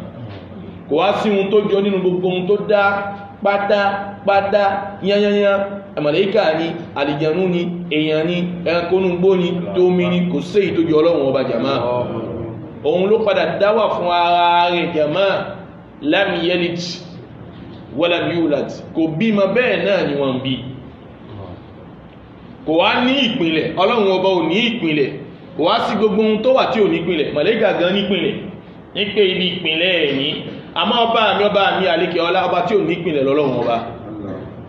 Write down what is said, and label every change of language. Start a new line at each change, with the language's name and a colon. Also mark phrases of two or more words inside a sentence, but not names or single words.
Yoruba: Kò wá sí ohun tó jọ nínú gbogbo ohun tó dá pátápátá yányányá, màláíkà ni, àlìjànú ni, èèyàn ni, ẹranko inú igbó ni, tómi ni, kò sí èyí tó jọ Ọlọ́run ọba jàmá. Òun ló padà dáwà fún ara rẹ̀ jàmá,
Arabic: لم يلد ولم يولد,
Yoruba: kò bímọ bẹ́ẹ̀ náà ni wọ́n bí. Kò wá ní ìpìnlẹ̀, Ọlọ́run ọba ò ní ìpìnlẹ̀, kò wá sí gbogbo ohun tó wà tí ò ní ìpìnlẹ̀, màláíkà gan ní ìpìnlẹ̀, ní pé ibi ìpìnlẹ̀ ẹ̀yìn. Àmọ́ ọba mi àlékè ọlá, ọba tí ò ní ìpìnlẹ̀ lọ́lọ́run ọba, kò ní débù.